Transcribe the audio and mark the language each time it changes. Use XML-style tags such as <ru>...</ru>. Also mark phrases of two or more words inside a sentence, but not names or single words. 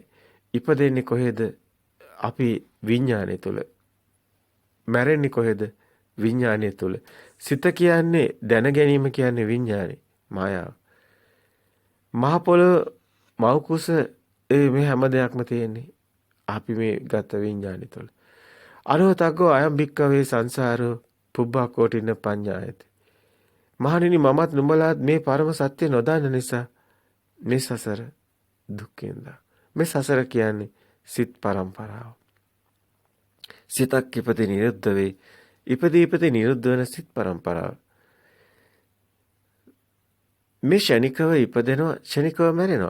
<si>ඉපදෙන්නේ කොහෙද? අපි විඥානය තුල. මැරෙන්නේ කොහෙද? විඥානය තුල. සිත කියන්නේ දැන ගැනීම කියන්නේ විඥානේ මායාව. මහ පොළොව මව කුස මේ හැම දෙයක්ම තියෙන්නේ අපි මේ ගත විඥානය තුල.</si> <pi>අරහතග්ගෝ අයම් භික්කවේ සංසාරෝ පුබ්බා කෝටින පඤ්ඤායති.</pi> <si>මහණෙනි මමත් නුඹලාත් මේ පරම සත්‍ය නොදන්න නිසා මේ සසර දුක්ඛෙන්ද. මේ සසර කියන්නේ සිත් පරම්පරාව. සිතක් ඉපදී නිරුද්ධ වෙයි. ඉපදී නිරුද්ධ වෙන සිත් පරම්පරාව. මේ ෂණිකව ඉපදෙනවා, ෂණිකව මැරෙනවා.</si>